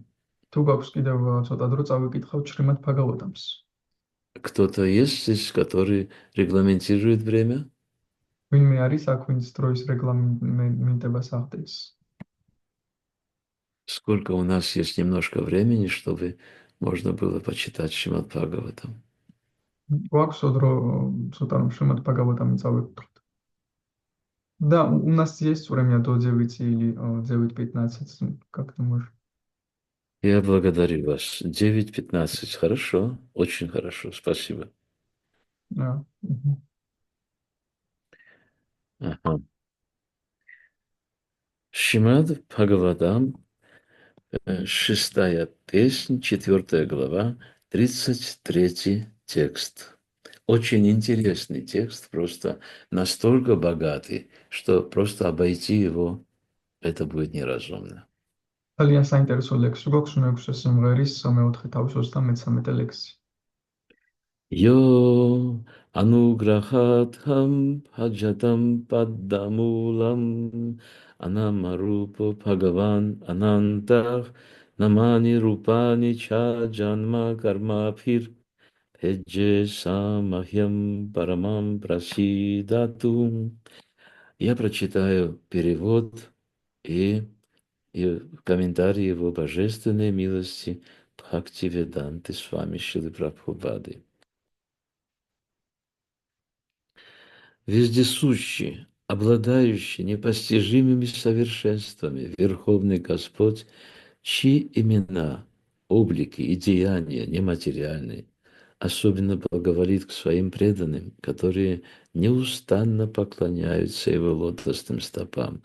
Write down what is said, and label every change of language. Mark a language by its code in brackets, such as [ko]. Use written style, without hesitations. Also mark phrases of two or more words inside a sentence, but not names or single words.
[ka] თუ გაქვს კიდევ ცოტა დრო, წავიკითხავთ შრიმად ბჰაგავატამს. [ru] Кто-то есть здесь, который регламентирует время? [ka] ვინმე არის აქ, ვინც დროის რეგლამენტებას ახდენს? [ru] Сколько у нас есть немножко времени, чтобы можно было почитать Шримад Бхагаватам? [ka] გვაქვსო დრო ცოტა რომ შრიმად ბჰაგავატამი წავიკითხოთ. [ru] Да, у нас есть время до 9 или 9:15, как ты можешь. Я благодарю вас. 9:15. Хорошо, очень хорошо, спасибо. Да. Мгм. Ага. Шримад Бхагаватам, 6 песнь, 4 глава, 33 текст. Очень интересный текст, просто настолько богатый, что просто обойти его, это будет неразумно. [ka] ძალიან საინტერესო ლექსი გვაქვს მე-6 სიმღერის მე-4 თავის 33 ლექსი. [sa] Yo anugraham bhajatam paddamulam anamarupa bhagavan anantah namani rupani cha janma karma phir bhejje samahya paramam prasидату. [ru] Я прочитаю перевод и комментарии его божественной милости Бхактивиданты с вами Шилы Прабхупады. Вездесущий, обладающий непостижимыми совершенствами, Верховный Господь, чьи имена, облики и деяния нематериальны, особенно благоволит к своим преданным, которые неустанно поклоняются Его лотосным стопам.